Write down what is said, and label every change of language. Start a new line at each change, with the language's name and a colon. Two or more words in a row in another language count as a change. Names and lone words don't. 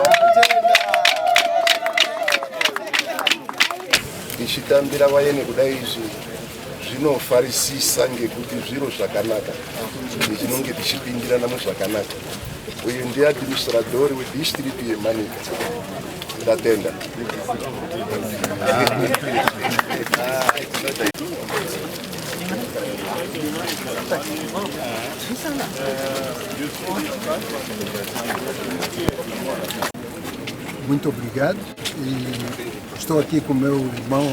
Shona: tichitambira vayene kudai izvi zvinofarisisa ngekuti zviro zvakanaka tichinonge tichipindirana muzvakanaka. Uyu ndiye administradori wedistrict yeManika. Ndatenda.
Portuguese: Muito obrigado e estou aqui com o meu irmão